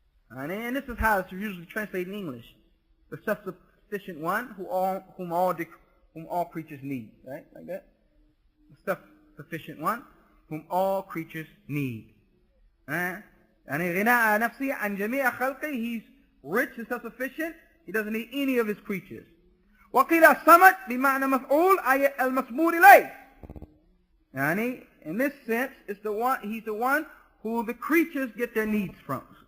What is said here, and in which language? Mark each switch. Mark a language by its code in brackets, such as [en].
[en] And this is how it's usually translated in English. The self-sufficient one whom all creatures need. Right? Like that. The self-sufficient one whom all creatures need. And [ar] غناء نفسه عن جميع خلقه, [en] he's rich and self-sufficient. He doesn't need any of his creatures. [ar] وقيل الصمد بمعنى مفعول أي المصمود إليه. [en] يعني in this sense, it's the one, he's the one who the creatures get their needs from.